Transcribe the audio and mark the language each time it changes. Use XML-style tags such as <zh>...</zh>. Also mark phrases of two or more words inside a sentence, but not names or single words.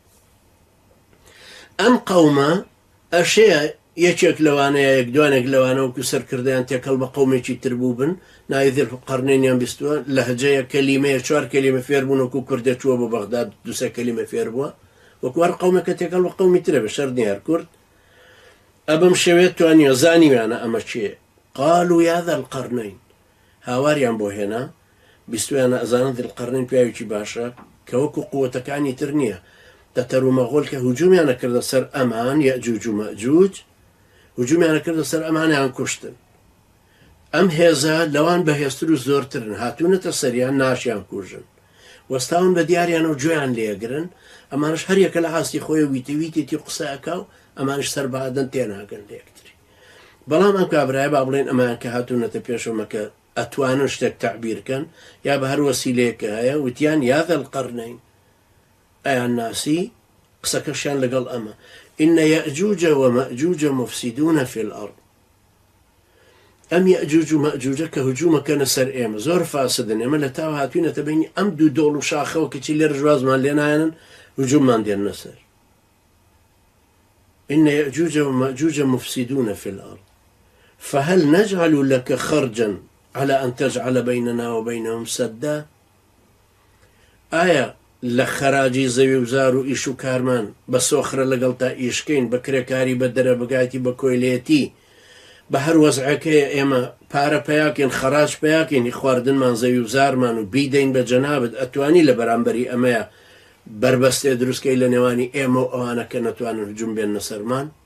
<ckb>ئەم قەومە ئەشەیە یەکێک لەوانەیە، یەک دوانێک لەوانە وەکو سەرکردیان تێکەڵ بە قەومێکی تر بوو بن، ناوی ذو القەرنەینیان بیستووە، لەهجەیە کەلیمەیە 4 کەلیمە فێر بوون، وەکو کوردە چووە بۆ بەغداد 2 کەلیمە فێر بووە، وەکو هەر قەومێکە تێکەڵ بە قەومی ترە، بە شەرت نییە هەر کورد. ئەبەم شێوێت توانیوە زانیویانە ئەمە چییە.</ckb> <ar>قالوا يا ذا القرنين،</ar> <ckb>هاواریان بۆ هێنا، بیستویانە ئەزانن ذو القەرنەین پیاوێکی باشە کە وەکو قووەتەکانی تر نییە. تەتەر و مەغۆل کە هجوومیانە کردە سەر ئەمان، یەئجوج و مەئجوج، هجوومیانە کردە سەر ئەمانیان کوشتن. ئەم هێزە لەوان بەهێزتر و زۆرترن، هاتوونەتە سەریان ناشیان کوژن، وەستاون بە دیاریان و گوێیان لێگرن. ئەمانش هەر یەکە لە هاستی خۆی ویتیویتێتی قسەکە و ئەمانش سەر بەعادەن تێناگەن لە یەکتری. بەڵام ئەم کابرایە با بڵێن ئەمان کە هاتوونەتە پێشەوەمەکە ئەتوانن شتێک تعبیرکەن یا بە هەر وەسیلەیەکە هەیە، وتیان یا ذا القەرنەین، ئەیان ناسی قسەکەشیان لەگەڵ ئەمە.</ckb> <ar>إن يأجوج ومأجوج مفسدون في الأرض.</ar> <ckb>ئەم یەئجوج و مەئجوجە کە هجوومەکەنە سەر ئێمە زۆر فاسدن، ئێمە لە تاو هاتوینەتە بینی ئەم دوو دۆڵ و شاخەوە کەچی لێرە ژوازمان لێ نایەنن، هجووممان دێنە سەر.</ckb> <ar>إن يأجوج ومأجوج مفسدون في الأرض فهل نجعل لك خرجا على أن تجعل بيننا وبينهم سدا.</ar> <ckb>آية لخراجي زەوی و زار و ئیش و کارمان بە سۆخرە لەگەڵ تا ئیشکەین، بە کرێکاری بە دەرە بگاتی بە کۆیلێتی، بە هەر وەزعەکەیە ئێمە پارە پەیاکەین، خەراج پەیاکەین، خواردنمان زەوی و زارمان و بیدەین بە جەنابەت. ئەتوانی لە بەرامبەری ئەمەیە بربەستێ دروستکەی لە نێوانی ئێمە و ئەوانە کە نەتوانن هجووم بێنە سەرمان.</ckb>